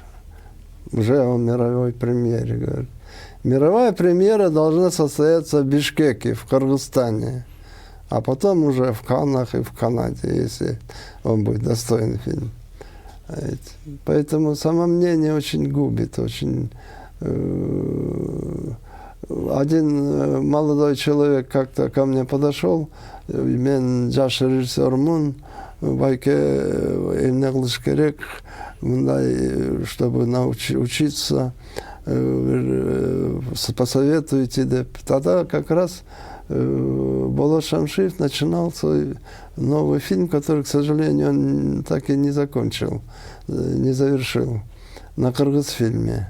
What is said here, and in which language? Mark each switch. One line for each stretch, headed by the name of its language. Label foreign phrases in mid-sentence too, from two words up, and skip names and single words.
Russian: Уже о мировой премьере говорит. Мировая премьера должна состояться в Бишкеке, в Кыргызстане, а потом уже в Каннах и в Канаде, если он будет достойный фильм. Поэтому самомнение очень губит, очень... Один молодой человек как-то ко мне подошел,
Kyrgyz: мен жаш режиссермун, байке эмне кылыш керек, мындай,
Russian: чтобы учиться, посоветуйте. Тогда как раз Болот Шамшиев начинал свой новый фильм, который, к сожалению, он так и не закончил, не завершил, на Кыргызфильме.